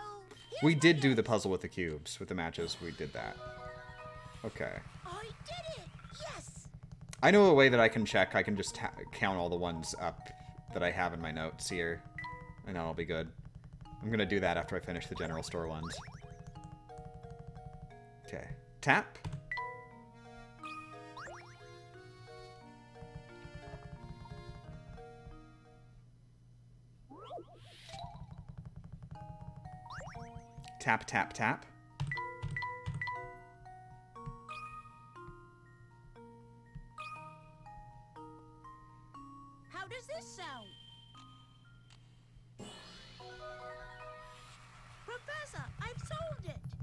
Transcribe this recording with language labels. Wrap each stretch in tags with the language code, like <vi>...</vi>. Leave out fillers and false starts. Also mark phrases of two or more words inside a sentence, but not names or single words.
<en>We did do the puzzle with the cubes, with the matches. We did that. Okay. I did it! Yes! I know a way that I can check. I can just count all the ones up that I have in my notes here. And that'll be good. I'm gonna do that after I finish the general store ones. Okay. Tap. Tap, tap, tap. How does this sound? Professor, I've solved it!</en>